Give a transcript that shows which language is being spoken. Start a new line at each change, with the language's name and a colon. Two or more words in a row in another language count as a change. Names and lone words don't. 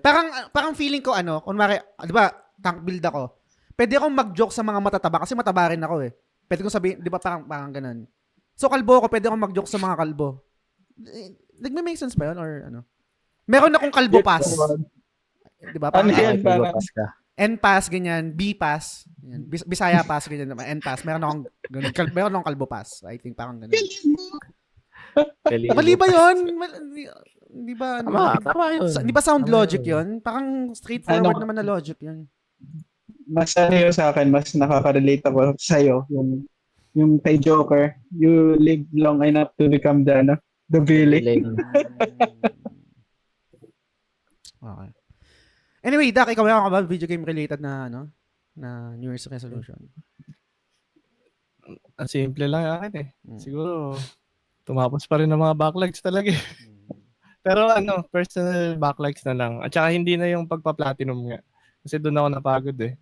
Filipino: Parang feeling ko kunwari, di ba,
English: tank build
Filipino: ako. Pwede akong mag-joke sa mga matataba kasi mataba rin ako eh. Pwede kong sabihin, di ba, parang ganun. So, kalbo ako, pwede akong mag-joke sa mga kalbo. Nagme-
English: make sense
Filipino: ba yun or ano? Meron akong kalbo pass. Di ba? Ano Parang yan? Pass ka. N-pass, ganyan. B-pass. Yan. Bisaya pass, ganyan. N-pass. Meron akong ganun. Meron akong kalbo pass.
English: I think
Filipino: parang ganun. Mali ba yun? Di ba? Tama yun. Di ba sound Tama logic yun. yun? Parang straightforward Ano? naman na logic yun. Mas yun sa akin, mas nakaka-relate ako sa'yo. Yung kay Joker,
English: you live long enough to become the villain. Okay. Anyway,
Filipino: Dak, ikaw meron ka ba
English: video game related
Filipino: na na
English: New Year's resolution?
Filipino: Ang simple lang yung akin eh. Siguro, tumapos pa rin ng mga backlogs talaga eh. Pero personal backlogs na lang. At saka hindi na yung pagpa-platinum nga. Kasi doon ako napagod eh.